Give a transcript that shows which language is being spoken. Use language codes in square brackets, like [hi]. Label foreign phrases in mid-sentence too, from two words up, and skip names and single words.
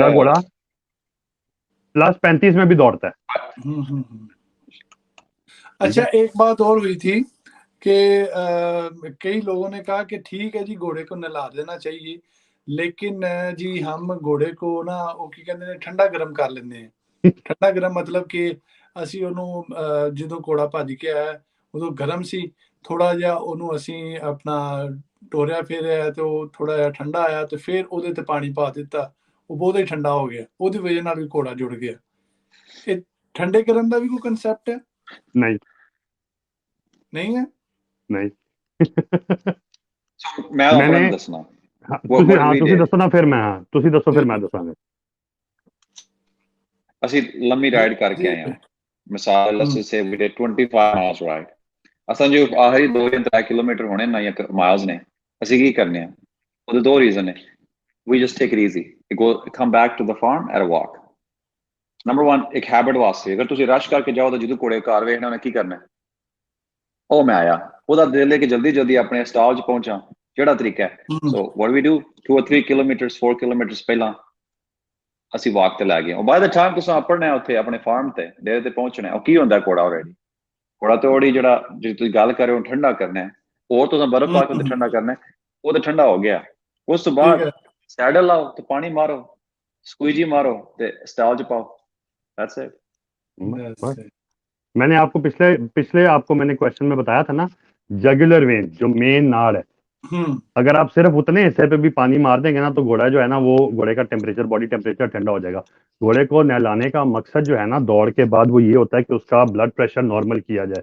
[hi] मेरा घोड़ा +35 में भी दौड़ता है, अच्छा, एक बात और हुई थी कि कई लोगों ने कहा कि ठीक है जी, घोड़े को नहला देना चाहिए, लेकिन जी हम घोड़े को ना [pa] ਉਹ ਕੀ ਕਹਿੰਦੇ ਨੇ ਠੰਡਾ ਗਰਮ ਕਰ ਲੈਂਦੇ ਆ। ਠੰਡਾ ਗਰਮ ਮਤਲਬ ਕਿ ਅਸੀਂ ਉਹਨੂੰ ਜਦੋਂ ਘੋੜਾ ਭੱਜ ਕੇ ਆਇਆ ਉਦੋਂ ਗਰਮ ਸੀ, ਥੋੜਾ ਜਿਹਾ ਉਹਨੂੰ ਅਸੀਂ ਆਪਣਾ ਟੋਰਿਆ ਫੇਰਿਆ ਤੇ ਉਹ ਥੋੜਾ ਜਿਹਾ ਠੰਡਾ ਆਇਆ ਤੇ ਫਿਰ ਉਹਦੇ ਤੇ ਪਾਣੀ ਪਾ ਦਿੱਤਾ, ਉਹ ਬਹੁਤਾ ਹੀ ਠੰਡਾ ਹੋ ਗਿਆ, ਉਹਦੀ ਵਜ੍ਹਾ ਨਾਲ ਵੀ ਘੋੜਾ ਜੁੜ ਗਿਆ। ਇਹ ਠੰਡੇ ਗਰਮ ਦਾ ਵੀ ਕੋਈ ਕਨਸੈਪਟ ਹੈ? [hi] नहीं नहीं है। नहीं। मैं मैंने [pa] ਅਪਣਾ ਦੱਸਣਾ [hi] हाँ [en] what we [pa] तुसी [en] did, [pa] ਦੱਸੋ ਨਾ, ਫਿਰ ਮੈਂ, ਹਾਂ ਤੁਸੀਂ ਦੱਸੋ ਫਿਰ ਮੈਂ ਦੱਸਾਂਗਾ। ਅਸੀਂ ਲੰਮੀ ਰਾਈਡ ਕਰਕੇ ਆਏ ਹਾਂ। ਮਿਸਾਲ ਅਸੀਂ ਸੇ ਵੀ [en] did 25 miles ride। [pa] ਅਸਾਂ ਜੋ ਆਖਰੀ 2 ਜਾਂ 3 ਕਿਲੋਮੀਟਰ ਹੋਣੇ ਨਾ ਜਾਂ ਮਾਈਲਸ ਨੇ, ਅਸੀਂ ਕੀ ਕਰਨੇ ਆ, ਉਹਦੇ ਦੋ ਰੀਜ਼ਨ ਨੇ। [en] we just take it easy, come back to the farm at a walk। [pa] ਨੰਬਰ 1 ਇੱਕ ਹੈਬਿਟ ਵਾਸਤੇ, ਅਗਰ ਤੁਸੀਂ ਰਸ਼ ਕਰਕੇ ਜਾਓ ਤਾਂ ਜਦੋਂ ਘੋੜੇ ਘਰ ਵੇਖਣਾ ਉਹਨੇ ਕੀ ਕਰਨਾ, ਉਹ ਮੈਂ ਆਇਆ, ਉਹਦਾ ਦਿਲ ਹੈ ਕਿ ਜਲਦੀ ਜਲਦੀ ਆਪਣੇ ਸਟਾਲ 'ਚ ਪਹੁੰਚਾਂ, ਜਿਹੜਾ ਤਰੀਕਾ ਹੈ। [en] ਸੋ what we do 2 or 3 kilometers 4 kilometers [pa] ਪਹਿਲਾਂ ਅਸੀਂ ਵਾਕ ਤੇ ਲੈ ਗਏ। ਉਹ ਬਾਅਦ ਟਾਈਮ ਤੁਸੀਂ ਆਪਣਾ ਉੱਥੇ ਆਪਣੇ ਫਾਰਮ ਤੇ ਡੇਰੇ ਤੇ ਪਹੁੰਚਣਾ, ਉਹ ਕੀ ਹੁੰਦਾ ਘੋੜਾ ਆਲਰੇਡੀ, ਘੋੜਾ ਤੇ ਉਹਦੀ ਜਿਹੜਾ ਜੇ ਤੁਸੀਂ ਗੱਲ ਕਰ ਰਹੇ ਹੋ ਠੰਡਾ ਕਰਨਾ ਹੈ, ਹੋਰ ਤੁਸੀਂ ਬਰਫ਼ ਪਾ ਕੇ ਤੇ ਠੰਡਾ ਕਰਨਾ, ਉਹ ਤੇ ਠੰਡਾ ਹੋ ਗਿਆ। ਉਸ ਤੋਂ ਬਾਅਦ ਸੈਡਲ ਲਾਓ ਤੇ ਪਾਣੀ ਮਾਰੋ, ਸਕੂਈਜੀ ਮਾਰੋ ਤੇ ਸਟਾਲ ਚ ਪਾਓ, [en] that's it। [hi] मैंने आपको पिछले आपको मैंने क्वेश्चन में बताया था ना, जगुलर वेन जो मेन नाड़ है, अगर आप सिर्फ उतने हिस्से पे भी पानी मार देंगे ना, तो घोड़ा जो है ना, वो घोड़े का टेम्परेचर, बॉडी टेम्परेचर ठंडा हो जाएगा। घोड़े को नहलाने का मकसद जो है ना दौड़ के बाद, वो ये होता है कि उसका ब्लड प्रेशर नॉर्मल किया जाए।